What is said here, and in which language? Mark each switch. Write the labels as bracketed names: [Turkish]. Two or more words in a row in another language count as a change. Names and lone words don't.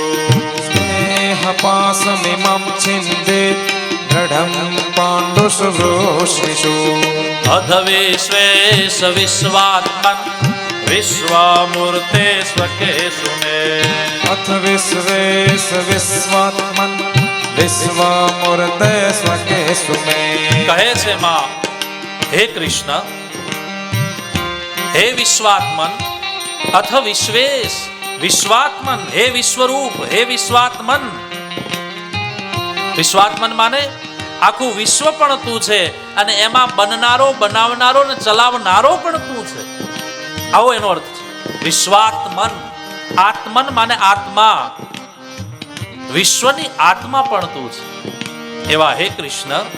[Sanskrit] स्नेहपाशमिमं छिन्दे दृढं पाण्डुषुभूषणिषु अध विश्वेश विश्वात्मन् विश्वमूर्ते स्वकेषु मे अथ विश्वेश विश्वात्मन् विश्वमूर्ते स्वकेषु मे [Gujarati] કહે છે માં [Sanskrit] हे कृष्ण हे विश्वात्मन अथ विश्वेश विश्वात्मन हे विश्वरूप हे विश्वात्मन विश्वात्मन [Gujarati] માને આખું વિશ્વ પણ તું છે અને એમાં બનનારો બનાવનારો ને ચલાવનારો પણ તું છે આવો એનો અર્થ છે વિશ્વાત્મન આત્મન માને આત્મા વિશ્વની આત્મા પણ તું છે એવા હે કૃષ્ણ